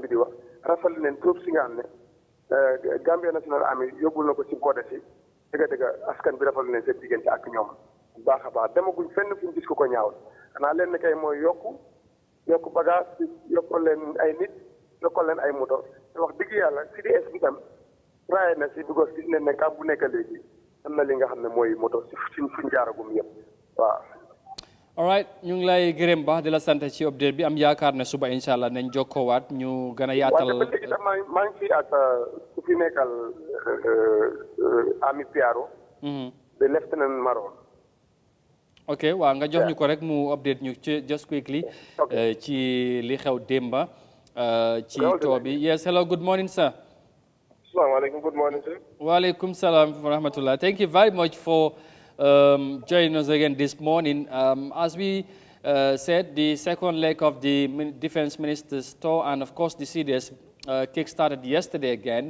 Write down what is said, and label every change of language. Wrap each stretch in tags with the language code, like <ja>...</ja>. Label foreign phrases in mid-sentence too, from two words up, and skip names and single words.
<wo>bi di wax rafetlu neen trop si nga xam ne Gambia National Army yóbbul na ko si boode si dëgg askan bi rafetlu neen seen diggante ak ñoom bu baax a baax demaguñ fenn fu ñu gis ko ñaawal xanaa leen ne kay mooy yokku bagage yokkal leen ay nit yokkal leen ay moto wax dëgg yàlla CDS bi tam raay na si because gis nañ ne camp bu nekk léegi am na li nga xam ne mooy moto si fuñ jaaragum yëpp waaw.</wo> <en>all right</en> <wo>ñu ngi lay gërëm baax di la sant ci update bi am yaakaar ne suba</wo> <ar>إن شاء الله</ar> <wo>nañ jokkoowaat ñu gën a yaatal. waaw te ba léegi maa ngi fi ak ku fi nekkal Ami Piaro.</wo> <en>the Lieutenant Maron.</en> <wo>ok waaw nga jox ñu ko rek mu update ñu ci just quickly. ci li xew démba. ci too bi</wo> <en>yes hello good morning sir. Assalamualaikum, good morning sir.</en> <ar>وعليكم السلام ورحمة الله.</ar> <en>Thank you very much for joining us again this morning. As we said, the second leg of the Defense Minister's tour and of course the CDS kick-started yesterday again.</en>